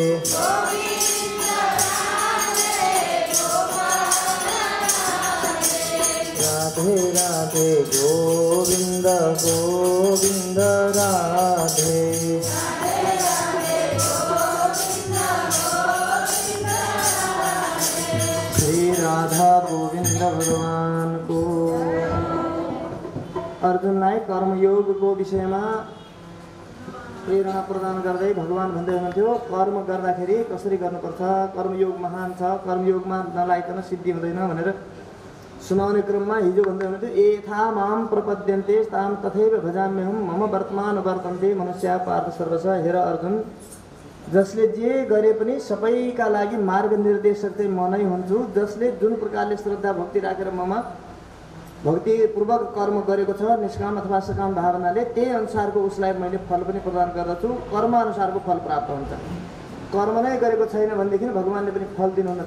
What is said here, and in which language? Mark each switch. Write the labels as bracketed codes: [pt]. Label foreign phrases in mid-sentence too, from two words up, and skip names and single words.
[ne] राधे राधे गोविंद गोविंद राधे श्री राधा गोविंद भगवान को। अर्जुनलाई कर्मयोगको विषयमा प्रेरणा प्रदान गर्दै भगवान भन्दै हुनुहुन्थ्यो कर्म गर्दाखेरि कसरी गर्नुपर्छ, कर्मयोग महान छ, कर्मयोगमा नलाइकन सिद्धि हुँदैन भनेर सुनाउने क्रममा हिजो भन्दै हुनुहुन्थ्यो [sa] यथा माम प्रपद्यन्ते ताम तथैव भजाम्यहम् मम वर्तमान वर्तन्ते मनुष्य पार्थ सर्वश। [ne] हेर अर्जुन, जसले जे गरे पनि सबैका लागि मार्ग निर्देशक चाहिँ म नै हुन्छु। जसले जुन प्रकारले श्रद्धा भक्ति राखेर ममा भक्तिपूर्वक कर्म गरेको छ निष्काम अथवा सकाम भावनाले, त्यही अनुसारको उसलाई मैले फल पनि प्रदान गर्दछु। कर्म अनुसारको फल प्राप्त हुन्छ। कर्म नै गरेको छैन भनेदेखि भगवानले पनि फल दिनुहुन्न।